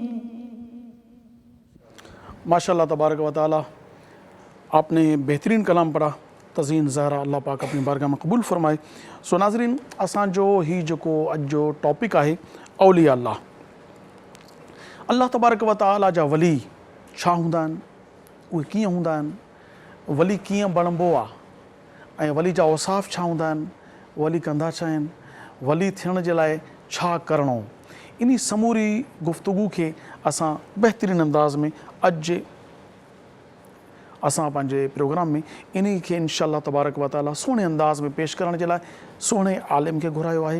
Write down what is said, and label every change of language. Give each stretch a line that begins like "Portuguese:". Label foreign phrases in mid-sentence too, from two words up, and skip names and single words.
Arabic: ماشاء اللہ تبارک و تعالیٰ
Urdu: آپ نے بہترین کلام پڑھا.
Sindhi: تزین زہرا
Urdu: اللہ پاک اپنی بارگاہ میں قبول فرمائے.
Sindhi: سو ناظرین اساں جو ہی جکو اج جو ٹاپک ہے اولیاء اللہ.
Arabic: اللہ تبارک و تعالیٰ
Sindhi: جا ولی چھا ہوندا آہن उहे कीअं हूंदा आहिनि वली कीअं बणिबो आहे ऐं वली जा औसाफ़ छा हूंदा आहिनि वली कंदा छा आहिनि वली थियण जे लाइ छा करिणो इन समूरी गुफ़्तगू खे असां बहितरीन अंदाज़ में अॼु जे असां पंहिंजे प्रोग्राम में इन खे
Arabic: إن شاء الله تبارك وتعالى
Sindhi: सुहिणे अंदाज़ में पेश करण जे लाइ सुहिणे आलिम खे घुरायो आहे.